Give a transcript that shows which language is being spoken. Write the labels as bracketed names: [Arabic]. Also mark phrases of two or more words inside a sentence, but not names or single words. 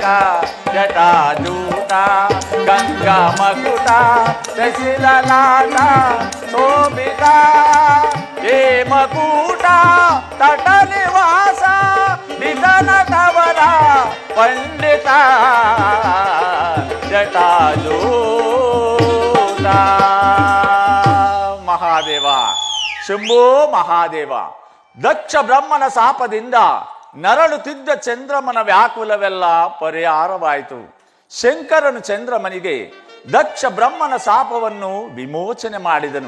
[Kannada] ಜಟಾಜೂಟ ಗಂಗಾ ಮಕುಟ ಸಸಿಲಲಾಟ ಶೋಭಿತ ಹೇಮಕೂಟ ತಟಲಿವಾಸ ದಿತ ನಟವರ ಪಂಡಿತ ಜಟಾಜೂಟ. ಮಹಾದೇವ ಶಂಭೋ ಮಹಾದೇವ. ದಕ್ಷ ಬ್ರಹ್ಮನ ಶಾಪದಿಂದ ನರಳುತ್ತಿದ್ದ ಚಂದ್ರಮನ ವ್ಯಾಕುಲವೆಲ್ಲ ಪರಿಹಾರವಾಯಿತು. ಶಂಕರನು ಚಂದ್ರಮನಿಗೆ ದಕ್ಷ ಬ್ರಹ್ಮನ ಶಾಪವನ್ನು ವಿಮೋಚನೆ ಮಾಡಿದನು.